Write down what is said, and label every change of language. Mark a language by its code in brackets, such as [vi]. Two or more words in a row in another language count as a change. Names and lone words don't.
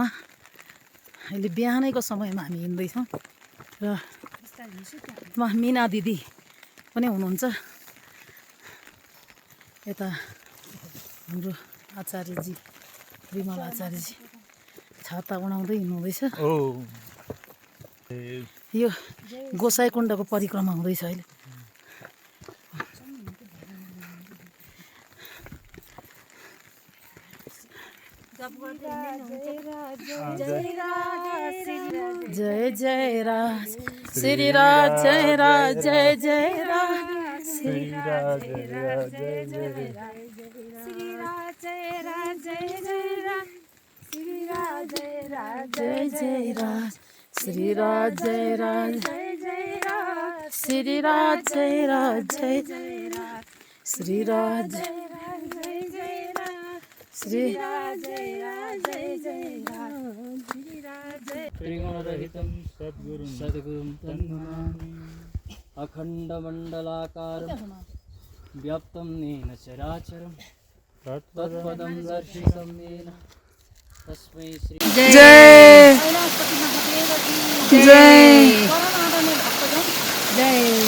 [ne] अहिले बिहानैको समयमा हामी हिँड्दैछौँ र मिना दिदी पनि हुनुहुन्छ यता। हाम्रो आचार्यजी विमल आचार्यजी छाता उडाउँदै हिँड्नुहुँदैछ। यो गोसाइकुण्डको परिक्रमा हुँदैछ अहिले। [sa] जय जय राज श्री राज, जय राज जय जय राज श्री राज, जय राज जय जय राज श्री राज, जय राज जय जय राज श्री राज, जय राज जय जय राज श्री राज, जय राज जय जय राज श्री राज, जय राज जय जय राज श्री राज, जय राज जय जय राज श्री राज, जय राज जय जय राज श्री राज, जय त्रिगुणरहितं सद्गुरुं तं नमामि। अखण्डमण्डलाकारं व्याप्तं येन चराचरं तत्पदं दर्शितं येन तस्मै श्री जय जय जय।